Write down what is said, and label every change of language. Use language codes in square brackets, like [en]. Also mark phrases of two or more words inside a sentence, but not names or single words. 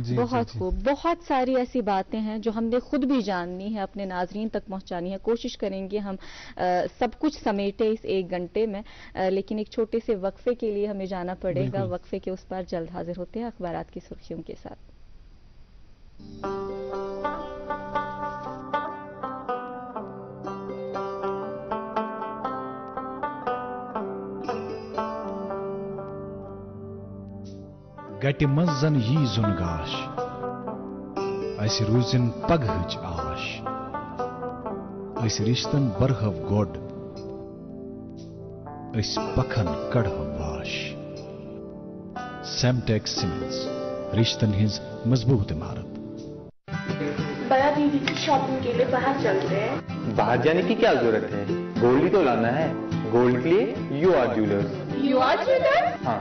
[hi] बहुत खूब। बहुत सारी ऐसी बातें हैं जो हमने खुद भी जाननी है, अपने नाजरीन तक पहुंचानी है। कोशिश करेंगे हम सब कुछ समेटे इस 1 घंटे में, लेकिन एक छोटे से वक्फे के लिए हमें जाना पड़ेगा। वक्फे के उस पर जल्द हाजिर होते हैं अखबारात की सुर्खियों के साथ। [ks] गटि मंज जन यी जुन गाश, अस रूजिन पगहच आश, अस रिश्तन बरहव गोड, अस पखन कड़हव वाश। सेमटेक्स सीमेंट्स, रिश्तन हिंज मजबूत इमारत। [hi] बड़ा दीदी की शॉपिंग के लिए बाहर चलते हैं। बाहर जाने की क्या जरूरत है, गोल्ड ही तो लाना है। गोल्ड के लिए यू आर ज्वेलर्स। यू आर ज्वेलर्स? हाँ